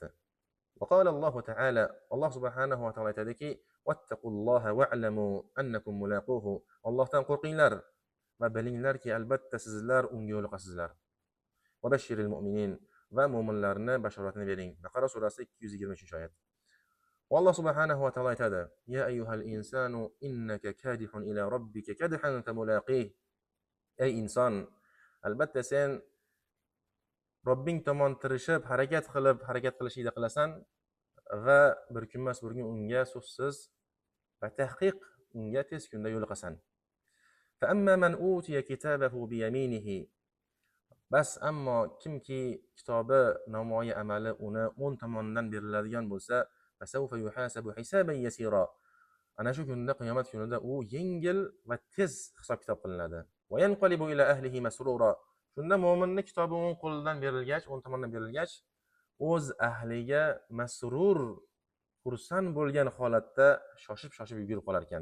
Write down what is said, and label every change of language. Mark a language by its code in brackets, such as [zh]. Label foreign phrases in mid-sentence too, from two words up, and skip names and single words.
[ar] وقال الله تعالى, [uz] Alloh [ar] سبحانه وتعالى [uz] aytadiki: [ar] "واتقوا الله واعلموا أنكم ملاقوه." [uz] Allohdan qo'rqinglar va bilinglarki, albatta sizlar unga yo'liqasizlar. [ar] وبشر المؤمنين, [uz] va mo'minlarni bashoratini bering. Baqara surasi 223-oyat. Alloh [ar] سبحانه وتعالى [uz] aytadi: [ar] "يا أيها الإنسان إنك كادح إلى ربك كدحا فملاقيه." [uz] Ey inson, albatta sen Robbing tomon tirishib, harakat qilishingni qilasan va bir kun emas bir kun unga so'zsiz va tahqiq unga tez kunda yo'liqasan. [ar] فأما من أوتي كتابه بيمينه. [uz] Bas ammo kimki kitobi, namoyi amali uni o'ng tomonidan beriladigan bo'lsa, [ar] فسوف يحاسب حسابا يسيرا. [uz] Ana shu kunda, qiyomat kunida u yengil va tez hisob kitob qilinadi. [ar] وينقلب إلى أهله مسرورا. [uz] Shunda mo'minning kitobi o'ng qo'lidan berilgach, o'ng tomonidan berilgach, o'z ahliga masrur, xursand bo'lgan holatda shoshib yugurib qolar ekan.